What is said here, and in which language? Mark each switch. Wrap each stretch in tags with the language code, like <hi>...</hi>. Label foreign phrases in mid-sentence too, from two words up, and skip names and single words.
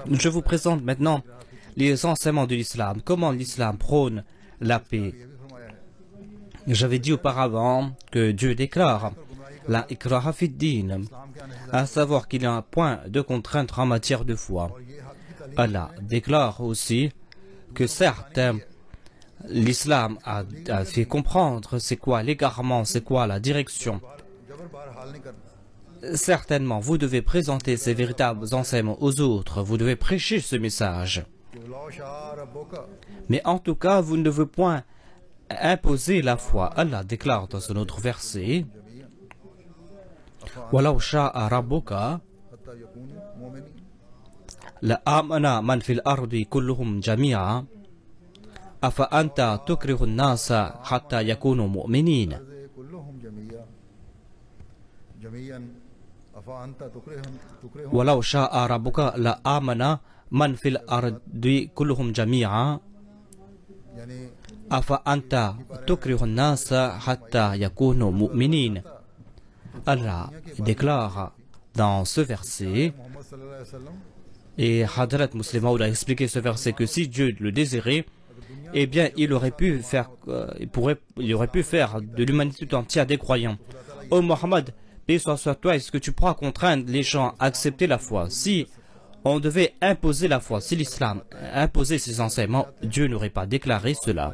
<fr>Je vous présente maintenant les enseignements de l'islam. Comment l'islam prône la paix.</fr> <ur>ये भी फरमाया है,</ur> <fr>J'avais dit auparavant que Dieu déclare</fr> <ar>la ikraha fid din,</ar> <ur>इस्लाम के आने से</ur> <fr>à savoir qu'il n'y a un point de contrainte en matière de foi.</fr> <ur>और ये हक की तालीम</ur> <fr>Allah déclare aussi que certes, l'islam a fait comprendre c'est quoi l'égarement, c'est quoi la direction.</fr> <ur>जबर बार हाल नहीं करना,</ur> <fr>Certainement, vous devez présenter ces véritables enseignements aux autres, vous devez prêcher ce message.</fr> <ar>कि ولو شاء ربك,</ar> <fr>Mais en tout cas, vous ne devez point imposer la foi. Allah déclare dans un autre verset</fr> <ar>وَلَوْ شَاءَ رَبُّكَ حتى يكونوا مؤمنين, لَآمَنَ مَنْ فِي الْأَرْضِ كُلُّهُمْ جَمِيعًا أَفَأَنْتَ تُكْرِهُ النَّاسَ حَتَّى يَكُونُوا مُؤْمِنِينَ الأرض كلهم جميعا جميعا أفأنت تكرههم وَلَوْ شَاءَ رَبُّكَ لَآمَنَ مَنْ فِي الْأَرْضِ كُلُّهُم جَمِيعًا</ar> <ur>यानी</ur> <ar>أَفَأَنْتَ تُكْرِهُ النَّاسَ حَتَّى يَكُونُوا مُؤْمِنِينَ.</ar> <fr>Allah déclare dans ce verset,</fr> <ar>محمد صلى الله عليه وسلم</ar> <fr>et Hadrat Muslim Maud a expliqué ce verset, que si Dieu le désirait, eh bien il aurait pu faire de l'humanité tout entière des croyants. Oh Mohammed, paix soit sur toi, est-ce que tu pourras contraindre les gens à accepter la foi? Si on devait imposer la foi, si l'islam imposait ses enseignements, Dieu n'aurait pas déclaré cela.</fr>